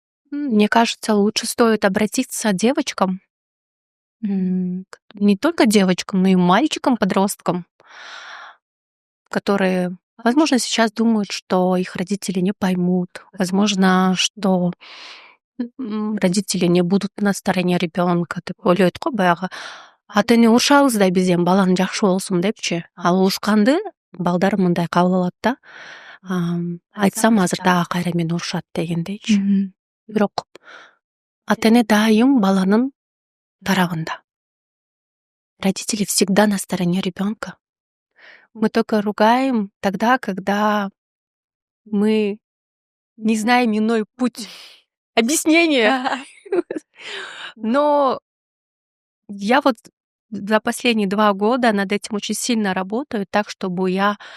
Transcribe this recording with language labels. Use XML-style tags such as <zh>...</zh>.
<ru>Мне кажется, лучше стоит обратиться к девочкам, не только девочкам, но и мальчикам, подросткам, которые, возможно, сейчас думают, что их родители не поймут, возможно, что родители не будут на стороне ребенка деп ойлойт го баягы ата эне урушабыздай биз эми баланың жакшы болсун депчи.</ru> <ky>Ал урушканды балдар мындай кабыл алат да, айтсам азыр дагы кайра мени урушат дегендейчи. Мгм. Бирок ата эне дайым баланын тарабында.</ky> <ru>Родители всегда на стороне ребенка. Мы только ругаем тогда, когда мы не знаем иной путь объяснения. Но я вот за последние 2 года над этим очень сильно работаю, так, чтобы я</ru>